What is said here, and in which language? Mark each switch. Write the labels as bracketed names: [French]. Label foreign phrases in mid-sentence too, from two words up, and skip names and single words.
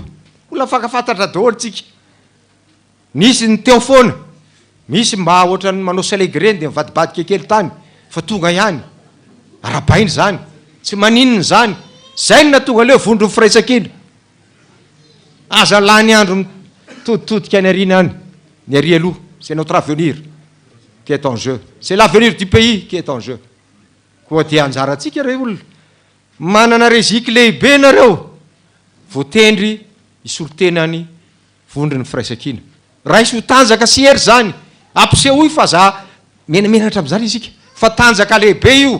[Malagasy] Olona fakafantatra daholo tsika. Nisy ny teo foana, misy mba ohatra ny manao salegreny dia mivadibadika kely tany fa tonga ihany. Arabainy zany, tsy maninona zany. Zay ny natonga leo vondro firaisan-kina. Aza lany andro mitoditodika ny ariana any, ny ary aloha. [French] C'est notre avenir qui est en jeu. C'est l'avenir du pays qui est en jeu. [Malagasy] Koa dia anjaratsika reo olona. Manana reziky lehibe nareo. Voatendry isorotenany vondrony firaisan-kina. Raha isy ho tanjaka sy hery zany. Ampiseho io fa za menamenatra amin'izany isika. Fa tanjaka lehibe io.